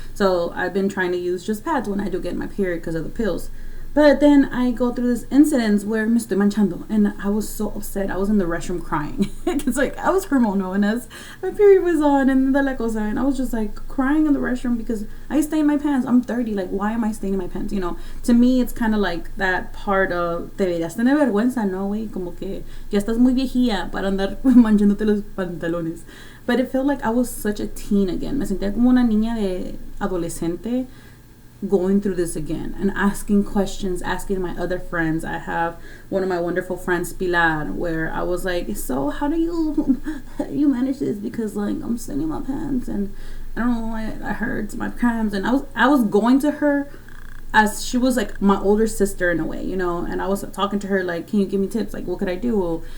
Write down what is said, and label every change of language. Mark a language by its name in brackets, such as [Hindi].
[English] So I've been trying to use just pads when I do get my period because of the pills. But then I go through this incident where [Spanish] me estoy manchando, [English] and I was so upset. I was in the restroom crying. It's like I was hormonal, and as my period was on, and the la cosa, and I was just like crying in the restroom because I stay in my pants. I'm 30. Like, why am I staying in my pants? You know, to me, it's kind of like that part of [Spanish] deberías tener vergüenza, no, güey, como que ya estás muy viejilla para andar manchándote los pantalones. [English] But it felt like I was such a teen again. [Spanish] Me sentía como una niña de adolescente [English] going through this again and asking questions, asking my other friends. I have one of my wonderful friends, Pilar, where I was like, so how do you manage this? Because like I'm staying in my pants and I don't know, I hurt my cramps, and I was going to her as she was like my older sister in a way, you know, and I was talking to her like, can you give me tips, like what could I do?